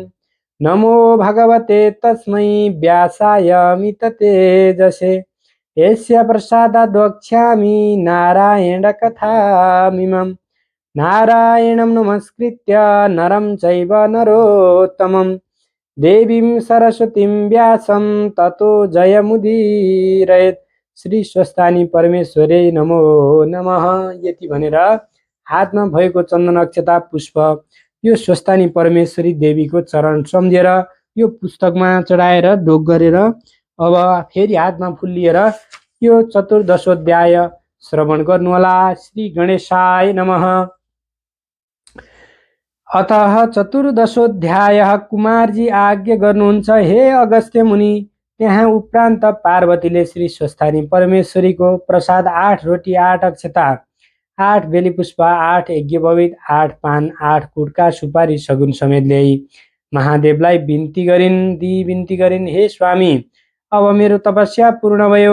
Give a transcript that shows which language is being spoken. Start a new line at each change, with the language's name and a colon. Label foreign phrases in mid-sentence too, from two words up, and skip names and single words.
Sanskrit: नमो भगवते तस्मै व्यासाय मिततेजसे यस्य प्रसादाद् वक्ष्यामि नारायणकथामिमम्। नारायणं नमस्कृत्य नरं चैव नरोत्तमं देवीं सरस्वतीं व्यासं ततो जयमुदीरयेत्। श्री स्वस्थानी परमेश्वरे नमो नमः।
Nepali: यति भनेर हातमा भएको चन्दन अक्षता पुष्प यो स्वस्थानी परमेश्वरी देवीको चरण सम्झेर यो पुस्तकमा चढाएर ढोक गरेर अब फेरि हातमा फुल लिएर यो चतुर्दशोध्याय श्रवण गर्नुहोला।
Sanskrit: श्री गणेशाय नमः। अतः चतुर्दशोध्याय
Nepali: कुमारजी आज्ञा गर्नुहुन्छ, हे अगस्त्य मुनि। त्यहाँ उपरान्त पार्वतीले श्री स्वस्थानी परमेश्वरीको प्रसाद 8 रोटी 8 अक्षता 8 बेली पुष्प 8 यज्ञोपवीत 8 पान 8 कुटका सुपारी सगुन समेत ल्याई महादेवलाई बिन्ती गरिन्, हे स्वामी, अब मेरो तपस्या पूर्ण भयो।